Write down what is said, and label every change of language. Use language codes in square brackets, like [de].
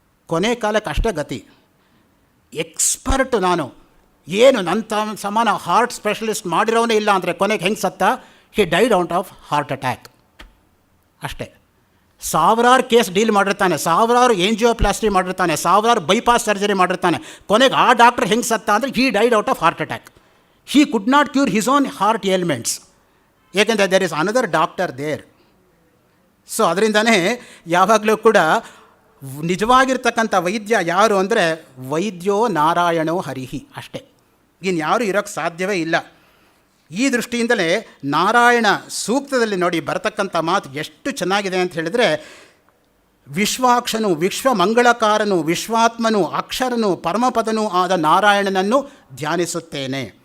[kn] ಕೊನೆ ಕಾಲಕ್ಕೆ ಅಷ್ಟೇ ಗತಿ. ಎಕ್ಸ್ಪರ್ಟು ನಾನು, ಏನು ನನ್ನ ಸಮಾನ ಹಾರ್ಟ್ ಸ್ಪೆಷಲಿಸ್ಟ್ ಮಾಡಿರೋನೇ ಇಲ್ಲ ಅಂದರೆ ಕೊನೆಗೆ ಹೆಂಗೆ ಸತ್ತ? [en] He died out of heart attack. [kn] ಅಷ್ಟೇ. ಸಾವಿರಾರು ಕೇಸ್ ಡೀಲ್ ಮಾಡಿರ್ತಾನೆ, ಸಾವಿರಾರು ಏಂಜಿಯೋಪ್ಲಾಸ್ಟಿ ಮಾಡಿರ್ತಾನೆ, ಸಾವಿರಾರು ಬೈಪಾಸ್ ಸರ್ಜರಿ ಮಾಡಿರ್ತಾನೆ. ಕೊನೆಗೆ ಆ ಡಾಕ್ಟರ್ ಹೆಂಗೆ ಸತ್ತ ಅಂದರೆ [en] He died out of heart attack. He could not cure his own heart ailments. [kn] ಏಕೆಂದರೆ [en] There is another doctor there. [kn] So ಅದರಿಂದನೇ ಯಾವಾಗಲೂ ಕೂಡ ನಿಜವಾಗಿರ್ತಕ್ಕಂಥ ವೈದ್ಯ ಯಾರು ಅಂದರೆ [sa] ವೈದ್ಯೋ ನಾರಾಯಣೋ ಹರಿಹಿ [kn] ಅಷ್ಟೇ, ಇನ್ಯಾರೂ ಇರೋಕ್ಕೆ ಸಾಧ್ಯವೇ ಇಲ್ಲ. ಈ ದೃಷ್ಟಿಯಿಂದಲೇ ನಾರಾಯಣ ಸೂಕ್ತದಲ್ಲಿ ನೋಡಿ ಬರತಕ್ಕಂಥ ಮಾತು ಎಷ್ಟು ಚೆನ್ನಾಗಿದೆ ಅಂತ ಹೇಳಿದರೆ, ವಿಶ್ವಾಕ್ಷನು, ವಿಶ್ವಮಂಗಳಕಾರನು, ವಿಶ್ವಾತ್ಮನು, ಅಕ್ಷರನು, ಪರಮಪದನೂ ಆದ ನಾರಾಯಣನನ್ನು ಧ್ಯಾನಿಸುತ್ತೇನೆ.